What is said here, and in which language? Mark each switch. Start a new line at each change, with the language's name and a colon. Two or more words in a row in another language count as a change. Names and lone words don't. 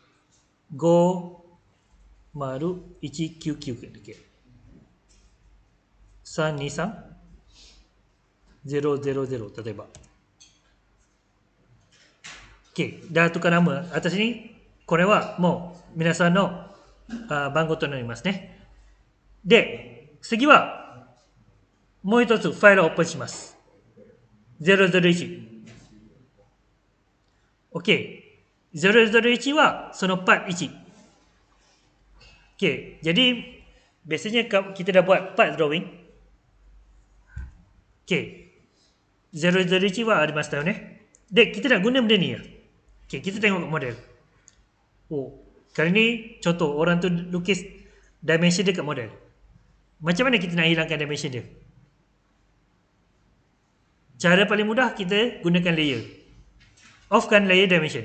Japanese: 50199だっけ323000例えば。OK。で、後からも私にこれはもう皆さんの番号となりますね。で、次はもう一つファイルをオープンします。001。OK。001 はその part 1。OK。
Malay: jadi biasanya kita dah buat
English: part drawing.
Japanese: OK。001 はありましたよね。
Malay: で、kita nak guna benda ni ya. Okay, kita tengok model. Oh, kali ni contoh orang tu lukis dimension dia kat model. Macam mana kita nak hilangkan dimension dia? Cara paling mudah kita gunakan layer. Offkan layer dimension.